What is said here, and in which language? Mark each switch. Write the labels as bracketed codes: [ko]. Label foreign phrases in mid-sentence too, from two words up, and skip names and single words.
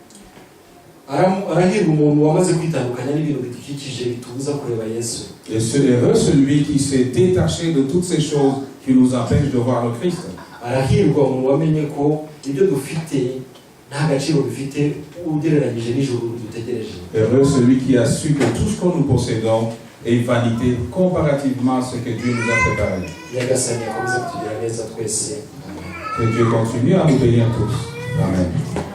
[fr] Et heureux celui qui s'est détaché de toutes ces choses qui nous empêchent de voir le Christ. Heureux celui qui a su que tout ce que nous possédons et vanité comparativement à ce que Dieu nous a préparé. [rw] nyagasani akomeze kutugira neza twese. Amen. [fr] Que Dieu continue à nous bénir tous. Amen.